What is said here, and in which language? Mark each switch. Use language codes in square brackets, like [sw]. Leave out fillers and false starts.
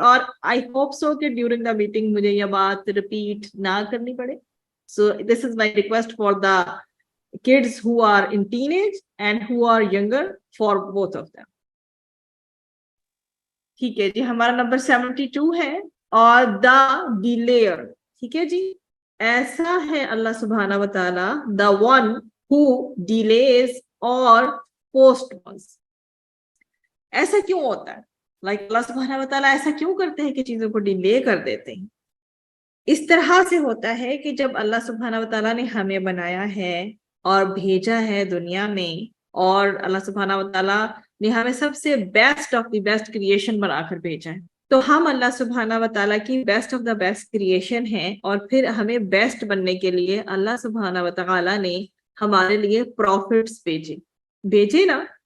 [ur] اور [en] I hope so [ur] کہ [en] during the meeting [ur] مجھے یہ بات ریپیٹ نہ کرنی پڑے. [en] So this is my request for the kids who are in teenage and who are younger, for both of them. [ur] ٹھیک ہے جی ہمارا نمبر 72 ہے اور دا ڈیلیئر. ٹھیک ہے جی ایسا ہے اللہ سبحانہ و تعالی [en] the one who delays [ur] اور پوسٹ پونز. ایسا کیوں ہوتا ہے لائک اللہ سبحانہ و تعالی ایسا کیوں کرتے ہیں کہ چیزوں کو ڈیلے کر دیتے ہیں؟ اس طرح سے ہوتا ہے کہ جب اللہ سبحانہ و تعالیٰ نے ہمیں بنایا ہے اور بھیجا ہے دنیا میں اور اللہ سبحانہ و تعالیٰ نے ہمیں سب سے [en] best of the best creation [ur] بنا کر بھیجا ہے تو ہم اللہ سبحانہ و تعالیٰ کی [en] best of the best creation [ur] ہیں اور پھر ہمیں بیسٹ بننے کے لیے اللہ سبحانہ و تعالیٰ نے ہمارے لیے پروفٹس بھیجے نا.